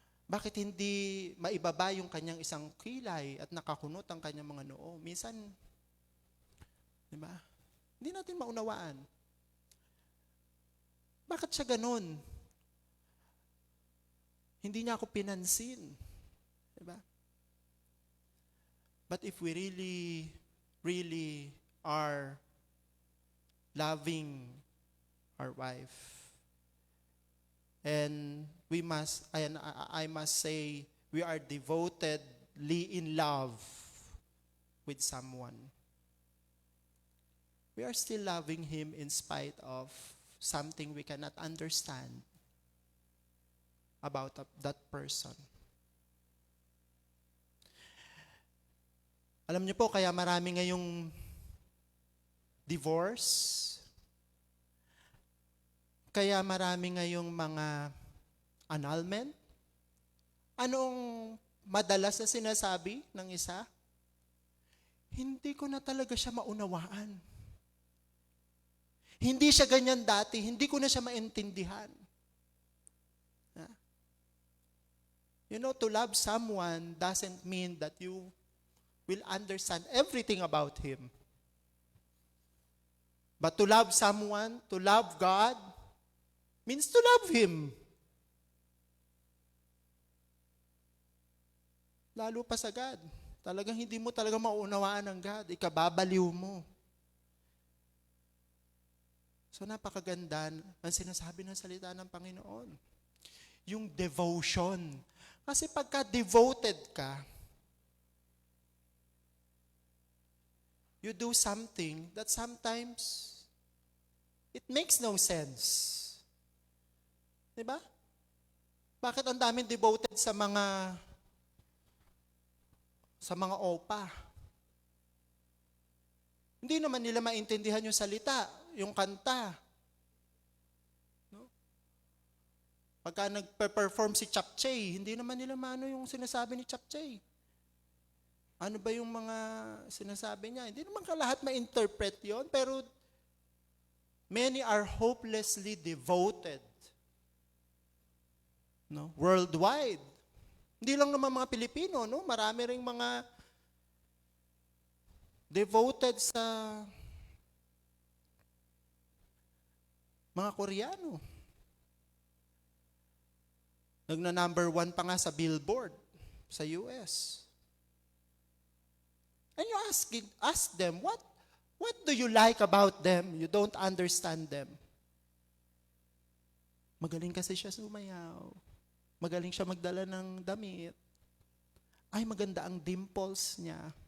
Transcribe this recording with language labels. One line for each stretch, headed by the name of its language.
Filipino: Bakit hindi maibaba yung kanyang isang kilay at nakakunot ang kanyang mga noo? Minsan, di ba? Hindi natin maunawaan. Bakit siya ganun? Hindi niya ako pinansin. Di ba?
English: But if we really are loving our wife, and I must say, we are devotedly in love with someone, we are still loving him in spite of something we cannot understand about that person.
Filipino: Alam niyo po, kaya marami ngayong divorce, kaya marami ngayong mga annulment. Anong madalas na sinasabi ng isa? Hindi ko na talaga siya maunawaan. Hindi siya ganyan dati, hindi ko na siya maintindihan.
English: You know, to love someone doesn't mean that you will understand everything about him. But to love someone, to love God, means to love Him.
Filipino: Lalo pa sa God. Talagang hindi mo talaga maunawaan ng God. Ikababaliw mo. So napakaganda ang sinasabi ng salita ng Panginoon. Yung devotion. Kasi pagka devoted ka,
English: you do something that sometimes it makes no sense.
Filipino: Diba? Bakit ang daming devoted sa mga opa? Hindi naman nila maintindihan yung salita, yung kanta. No? Pagka nagpe-perform si Chapchay, hindi naman nila maano yung sinasabi ni Chapchay. Ano ba yung mga sinasabi niya? Hindi naman lahat ma-interpret yon, pero
English: many are hopelessly devoted.
Filipino: No? Worldwide. Hindi lang naman mga Pilipino, no? Marami ring mga devoted sa mga Koreano. Nagna-number 1 pa nga sa Billboard sa US.
English: And you ask them, what do you like about them? You don't understand them.
Filipino: Magaling kasi siya sumayaw. Magaling siya magdala ng damit. Ay, maganda ang dimples niya.